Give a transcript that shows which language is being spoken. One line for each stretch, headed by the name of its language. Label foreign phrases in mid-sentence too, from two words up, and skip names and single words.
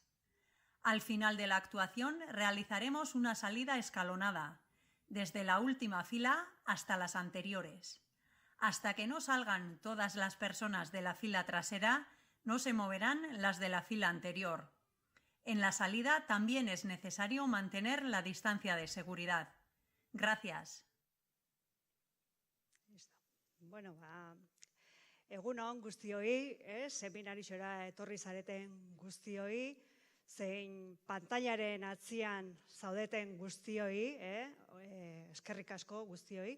Spanish: Al final de la actuación realizaremos una salida escalonada, desde la última fila hasta las anteriores. Hasta que no salgan todas las personas de la fila trasera, no se moverán las de la fila anterior. En la salida también es necesario mantener la distancia de seguridad. Gracias.
Basque: Bueno, egun on guztioi, seminarixora etorri zareten guztioi, zein pantailaren atzian zaudeten guztioi, eskerrik asko guztioi.